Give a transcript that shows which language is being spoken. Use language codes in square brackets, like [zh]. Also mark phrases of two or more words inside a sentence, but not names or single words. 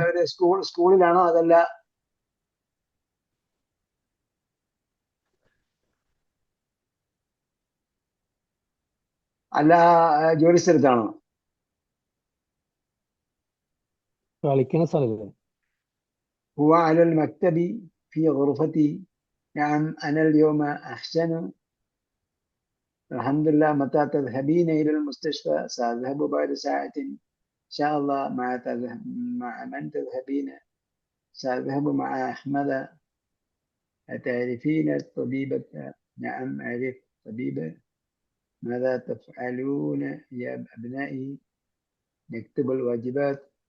[ml] അവര് സ്കൂളിലാണോ അതല്ല അല്ല ജോലി സ്ഥലത്താണോ കളിക്കുന്ന സ്ഥലത്ത്. [ar] هو على المكتب في غرفتي نعم أنا اليوم أحسن الحمد لله متى تذهبين إلى المستشفى سأذهب بعد ساعة إن شاء الله مع من تذهبين سأذهب مع أحمد أتعرفين الطبيبة نعم أعرف طبيبة ماذا تفعلون يا أبنائي نكتب الواجبات